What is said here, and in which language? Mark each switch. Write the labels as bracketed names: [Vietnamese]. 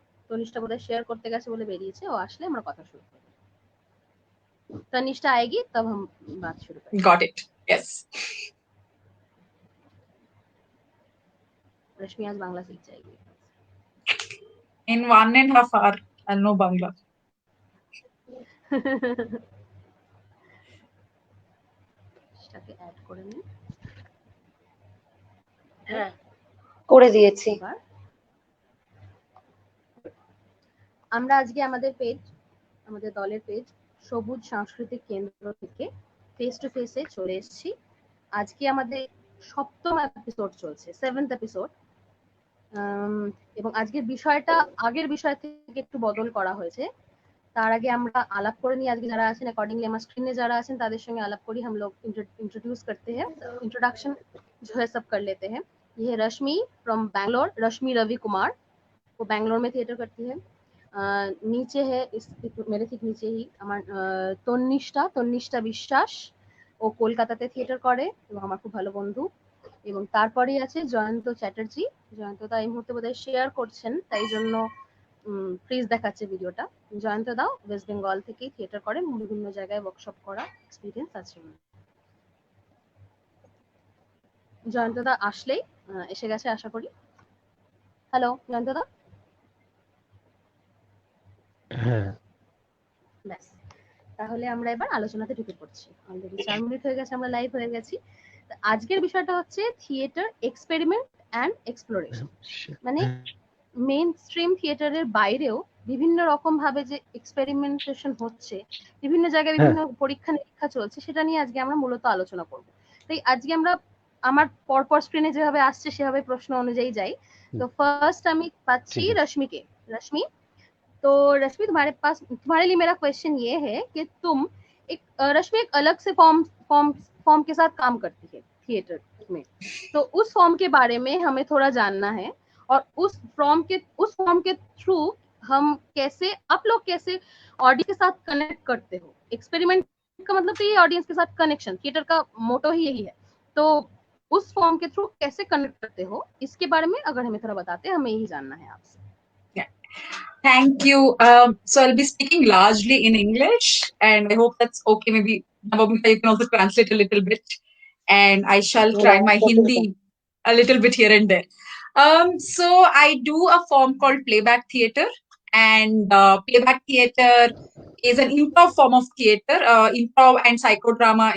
[Bangla] तनिष्ठा বোধহয় শেয়ার করতে গেছে বলে বেরিয়েছে, ও আসলে আমরা কথা শুরু করব। [Hindi] तनिष्ठा आएगी तब हम बात शुरू करेंगे। [English] Got it. Yes. [Hindi] रश्मि आज बांग्ला सीख जाएगी। [English] In 1.5 hours, I'll know Bangla. [Bangla] সেটাকে অ্যাড করে নিন। হ্যাঁ করে দিয়েছি। এবার আমরা আজকে আমাদের পেজ, আমাদের দলের পেজ সবুজ সাংস্কৃতিক কেন্দ্র থেকে ফেস টু ফেসে চলে এসেছি। আজকে আমাদের 7ম এপিসোড চলছে, 7th এপিসোড। এবং আজকের বিষয়টা আগের বিষয় থেকে একটু বদল করা হয়েছে। তার আগে আমরা আলাপ করে নিই, আজকে যারা আছেন अकॉर्डिंगली আমার স্ক্রিনে যারা আছেন তাদের সঙ্গে আলাপ করি। [Hindi] हम लोग इंट्रोड्यूस करते हैं, इंट्रोडक्शन जो है सब कर लेते हैं। ये है रश्मि फ्रॉम बैंगलोर, रश्मि रवि कुमार, वो बैंगलोर में थिएटर करती है। नीचे है मेरे ठीक नीचे ही [Bangla] আমার তন্নিষ্ঠা বিশ্বাস, ও কলকাতাতে থিয়েটার করে এবং আমার খুব ভালো বন্ধু। এবং তারপরেই আছে জয়ন্ত চ্যাটার্জি। জয়ন্তদা এই মুহূর্তে বোধহয় শেয়ার করছেন, তাই জন্য প্লিজ দেখাচ্ছে ভিডিওটা। জয়ন্তদা ওয়েস্ট বেঙ্গল থেকেই থিয়েটার করে, বিভিন্ন জায়গায় ওয়ার্কশপ করা এক্সপিরিয়েন্স আছে। জয়ন্তদা আসলেই এসে গেছে আশা করি। হ্যালো জয়ন্তদা। হ্যাঁ, ব্যাস, তাহলে আমরা এবার আলোচনাতে ঢুকে পড়ছি। অলরেডি 4 মিনিট হয়ে গেছে, আমরা লাইভ হয়ে গেছি। আজকের বিষয়টা হচ্ছে থিয়েটার এক্সপেরিমেন্ট অ্যান্ড এক্সপ্লোরেশন। মানে মেইন স্ট্রিম থিয়েটারের বাইরেও বিভিন্ন রকম ভাবে যে এক্সপেরিমেন্টেশন হচ্ছে, বিভিন্ন জায়গায় বিভিন্ন পরীক্ষা নিরীক্ষা চলছে, সেটা নিয়ে আজকে আমরা মূলত আলোচনা করব। তাই আজকে আমরা আমার পরপর স্ক্রিনে যেভাবে আসছে সেভাবে প্রশ্ন অনুযায়ী যাই। তো ফার্স্ট আমি পাচ্ছি रश्मिके। [Hindi] रश्मि, तो रश्मि तुम्हारे लिए मेरा क्वेश्चन ये है कि तुम रश्मि एक अलग से फॉर्म के साथ काम करती है थिएटर में, तो उस फॉर्म के बारे में हमें थोड़ा जानना है। और उस फॉर्म के थ्रू हम कैसे, आप लोग कैसे ऑडियंस के साथ कनेक्ट करते हो। एक्सपेरिमेंट का मतलब तो ये ऑडियंस के साथ कनेक्शन, थिएटर का मोटो ही यही है। तो उस फॉर्म के थ्रू कैसे कनेक्ट करते हो, इसके बारे में अगर हमें थोड़ा बताते, हमें यही जानना है आपसे। [English] Thank you. So I'll be speaking largely in English, and I hope that's okay. Maybe Navamika, you can also translate a little bit, and I shall try my Hindi a little bit here and there. So I do a form called playback theater, and playback theater is an improv form of theater, improv and psychodrama.